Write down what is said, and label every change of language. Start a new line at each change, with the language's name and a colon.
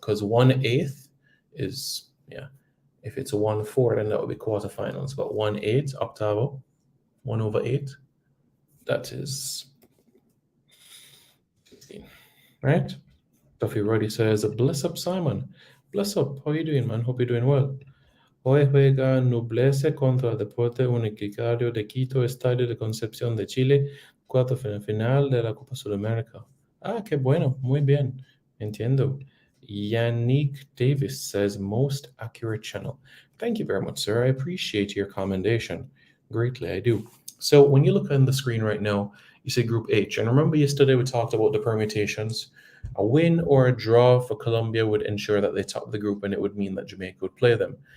English: Because 1/8 is, yeah, if it's a 1/4, then that would be quarterfinals. But 1/8, octavo, 1/8, that is 16, right? Duffy Roddy says, Bless up, Simon. Bless up. How you doing, man? Hope you're doing well.
Spanish: Hoy juega Nublense contra Deporte Universitario de Quito, Estadio de Concepción de Chile, cuarto final de la Copa Sudamérica. Ah, qué bueno, muy bien, entiendo.
English: Yannick Davis says, most accurate channel. Thank you very much, sir. I appreciate your commendation. Greatly, I do. So when you look on the screen right now, you see Group H. And remember yesterday we talked about the permutations. A win or a draw for Colombia would ensure that they top the group, and it would mean that Jamaica would play them.